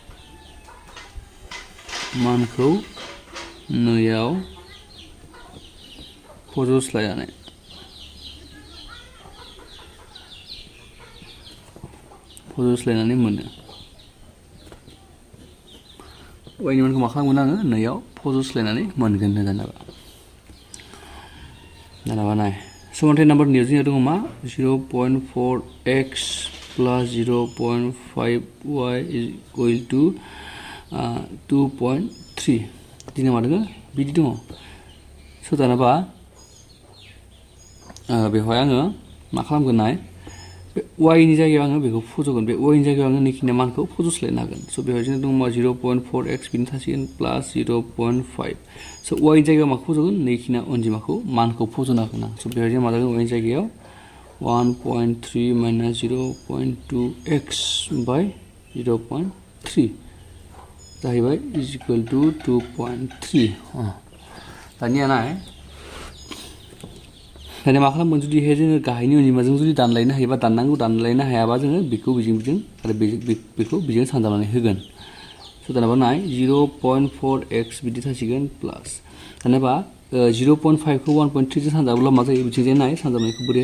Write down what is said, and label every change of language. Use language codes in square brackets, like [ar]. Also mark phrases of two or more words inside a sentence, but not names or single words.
[brx] 2 आव फज'स्लायनानै मोनो y नि मानखौ मा खालामगोन आङो 2 आव फज'स्लायनानै मोनगोन दानाबा नाय समानथाय नम्बर 2 आव जोंना दङ मा [en] 0.4x plus 0.5y is equal to 2.3 [brx] दिना मा दङ बिदि दङ सो दानाबा बेवहाय आङो मा खालामगोन नाय बे y नि जायगायाव आङो बेखौ फज'गोन बे y नि जायगायाव आङो नैखिनि मानखौ फज'स्लायनो हागोन सो बेवहाय जोंना दङ 0.4x बिनि थासिगोन प्लास 0.5 सो y नि जायगायाव माखौ फज'गोन नैखिना अनजिमाखौ मानखौ फज'नो हागोन आं सो बेवहाय जों मा जागोन y नि जायगायाव [en] 1.3 minus 0.2x by 0.3 [brx] जाहैबाय [en] is equal to 2.3 [brx] दानिया नाय दानिया मा खालामगोन जुदि जोङो गाहायनि अनजिमाजों जुदि दानलायनो हायोबा दानलायनो हायाबा जोङो बेखौ बिजों आरो बेखौ बिजों सानजाबनानै होगोन सो दानोबा नाय 0.4x बिदि थासिगोन प्लास दानोबा 0.5 खौ 1.3 जों सानजाबोब्ला मा जायो बिथिंजाय नाय सानजाबनायखौ बोरैहाय